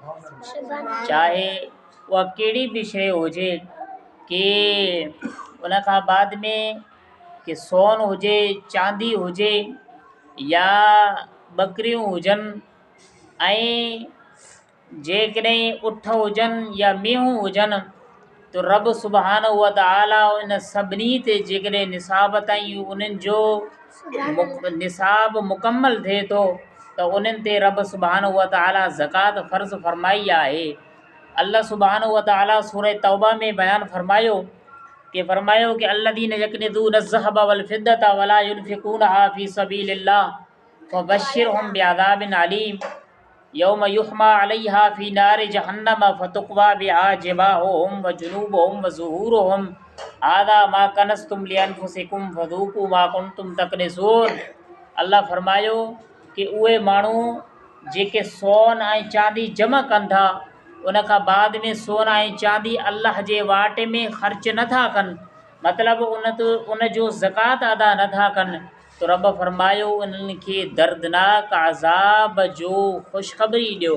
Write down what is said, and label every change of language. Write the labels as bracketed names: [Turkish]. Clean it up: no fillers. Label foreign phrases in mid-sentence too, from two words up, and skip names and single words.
[Sindhi] चाहे उहा कहिड़ी बि शइ हुजे कि उन खां बाद में कि सोन हुजे, चांदी हुजे या बकरियूं हुजनि ऐं जेकॾहिं उठ हुजनि या मेहूं हुजनि, तो रब [Arabic] سبحانه وتعالى [Sindhi] इन सभिनी ते जेकॾहिं निसाब ताईं उन्हनि जो निसाब मुकमल थिए थो त उन्हनि ते रब [Arabic] سبحانه وتعالى [Sindhi] ज़कात फ़र्ज़ फरमाई आहे। अल्लाह सुब्हानहु व तआला सूरह तौबा में बयान फरमायो कि [Arabic] الذين يكنزون الذهب والفضة ولا ينفقونها في سبيل الله فبشرهم بعذاب أليم يوم يحمى عليها في نار جهنم فتكوى بها جباههم وجنوبهم وظهورهم هذا ما كنزتم لأنفسكم فذوقوا ما كنتم تكنزون. [Sindhi] अल्लाह फरमायो कि उहे माण्हू जेके सोन ऐं चांदी जमा कनि था उन खां बाद में सोन ऐं चांदी अल्लाह जे वाट में ख़र्च नथा कनि, मतिलबु उन जो ज़कात अदा नथा कनि, तो रब फरमायो उन्हनि खे दर्दनाक अज़ाब जो ख़ुशख़बरी ॾियो।